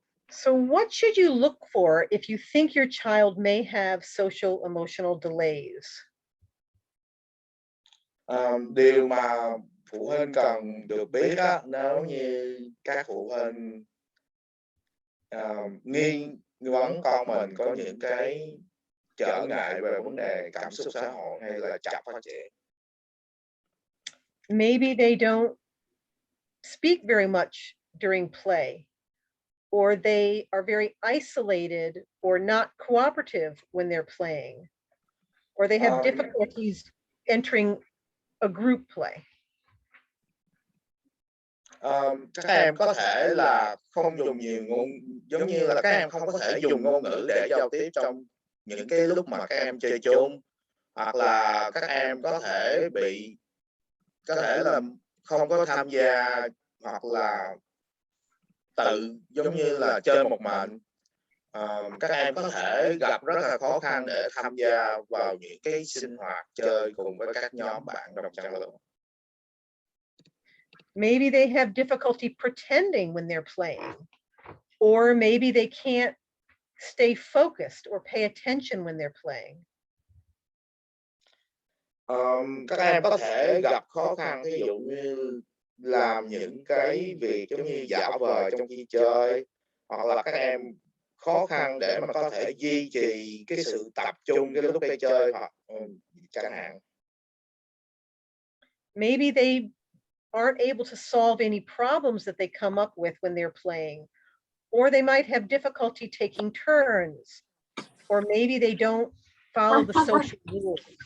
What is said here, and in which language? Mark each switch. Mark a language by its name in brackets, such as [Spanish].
[English] So what should you look for if you think your child may have social emotional delays? [Vietnamese] Điều mà phụ huynh cần được biết á, nếu như các phụ huynh nghi vấn con mình có những cái trở ngại về vấn đề cảm xúc xã hội hay là chậm phát triển. [English] Maybe they don't speak very much during play, or they are very isolated or not cooperative when they're playing, or they have difficulties entering a group play. [Vietnamese] Các em có thể là không dùng nhiều ngôn, giống như là các em không có thể dùng ngôn ngữ để giao tiếp trong những cái lúc mà các em chơi chung, hoặc là các em có thể là không có tham gia hoặc là tự giống như là chơi một mình. Các em có thể gặp rất là khó khăn để tham gia vào những cái sinh hoạt chơi cùng với các nhóm bạn đồng trang lứa. [English] Maybe they have difficulty pretending when they're playing, or maybe they can't stay focused or pay attention when they're playing. [Vietnamese] Các em có thể gặp khó khăn, ví dụ như làm những cái việc giống như giả vờ trong khi chơi, hoặc là các em khó khăn để mà có thể duy trì cái sự tập trung cái lúc đi chơi hoặc chẳng hạn. [English] Maybe they aren't able to solve any problems that they come up with when they're playing, or they might have difficulty taking turns, or maybe they don't follow the social rules.